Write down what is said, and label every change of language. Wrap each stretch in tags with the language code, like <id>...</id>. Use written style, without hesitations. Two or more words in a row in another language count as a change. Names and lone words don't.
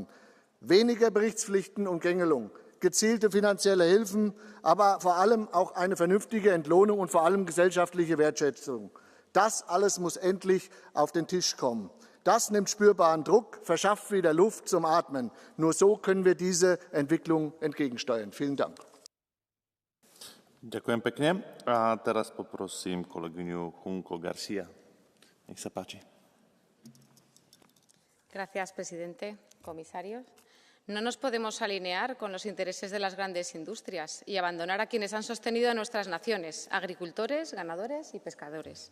<de>Weniger Berichtspflichten und Gängelung, gezielte finanzielle Hilfen, aber vor allem auch eine vernünftige Entlohnung und vor allem gesellschaftliche Wertschätzung. Das alles muss endlich auf den Tisch kommen. Das nimmt spürbaren Druck, verschafft wieder Luft zum Atmen. Nur so können wir diese Entwicklung entgegensteuern. Vielen Dank.</de> <sk>Ďakujem pekne. A teraz poprosím kolegyňu Junco Garcia. Nech sa páči.</sk> <es>Gracias, presidente. Comisarios. No nos podemos alinear con los intereses de las grandes industrias y abandonar a quienes han sostenido a nuestras naciones, agricultores, ganadores y pescadores.</es>